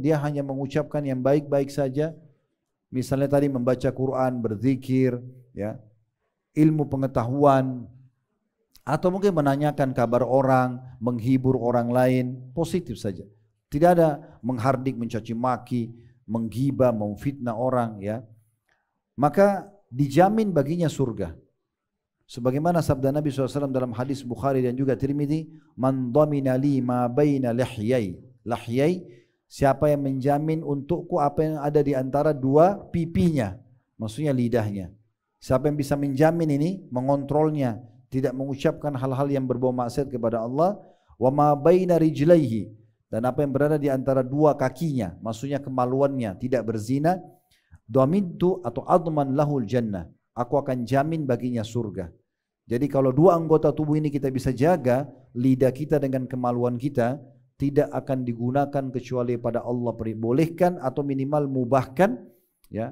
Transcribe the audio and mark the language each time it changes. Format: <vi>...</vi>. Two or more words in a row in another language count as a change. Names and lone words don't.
<id>Dia hanya mengucapkan yang baik-baik saja. Misalnya tadi membaca Quran, berzikir, ya, ilmu pengetahuan, atau mungkin menanyakan kabar orang, menghibur orang lain, positif saja. Tidak ada menghardik, mencaci maki, menggibah, memfitnah orang, ya. Maka dijamin baginya surga. Sebagaimana sabda Nabi SAW dalam hadis Bukhari dan juga Tirmidzi,</id> <ar>من ضمن لي ما بين لحييه.</ar> <id>Lihyai, siapa yang menjamin untukku apa yang ada di antara dua pipinya, maksudnya lidahnya. Siapa yang bisa menjamin ini, mengontrolnya, tidak mengucapkan hal-hal yang berbau maksiat kepada Allah.</id> <ar>وما بين رجليه,</ar> <id>dan apa yang berada di antara dua kakinya, maksudnya kemaluannya, tidak berzina. Dhamintu atau</id> <ar>أضمن له الجنة,</ar> <id>aku akan jamin baginya surga. Jadi kalau dua anggota tubuh ini kita bisa jaga, lidah kita dengan kemaluan kita tidak akan digunakan kecuali pada Allah perbolehkan atau minimal mubahkan, ya.</id>